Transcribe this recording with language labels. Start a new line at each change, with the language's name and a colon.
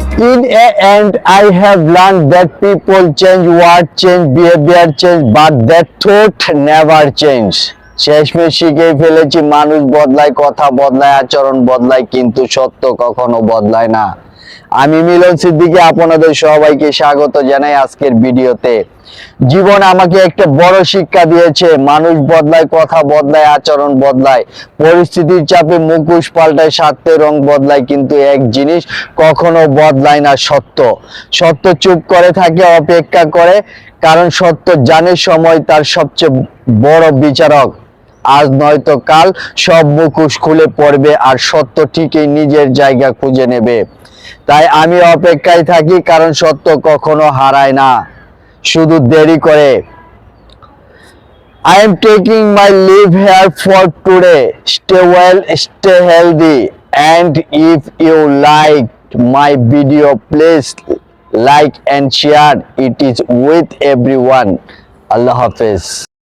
English: In a end, I have learned that people change, word change, behavior change, but that thought never change.
Bangla: শেষমেশ শিখেই ফেলেছি, মানুষ বদলায়, কথা বদলায়, আচরণ বদলায়, কিন্তু সত্য কখনো বদলায় না। আমি মিলন সিদ্দিকী আপনাদের সবাইকে স্বাগত জানাই আজকের ভিডিওতে। জীবন আমাকে একটা বড় শিক্ষা দিয়েছে, মানুষ বদলায়, কথা বদলায়, আচরণ বদলায়, পরিস্থিতির চাপে মুখোশ পাল্টায়, স্বার্থের রং বদলায়, কিন্তু এক জিনিস কখনো বদলায় না, সত্য। সত্য চুপ করে থাকে, অপেক্ষা করে, কারণ সত্য জানে সময় তার সবচেয়ে বড় বিচারক। আজ নয়তো কাল সব মুখোশ খুলে পড়বে, আর সত্য ঠিকই নিজের জায়গা খুঁজে নেবে। তাই আমি অপেক্ষায় থাকি, কারণ সত্য কখনো হারায় না, শুধু দেরি করে।
English: I am taking my leave here for today. Stay well, stay healthy, and if you liked my video, please like and share it is with everyone. Allah Hafiz.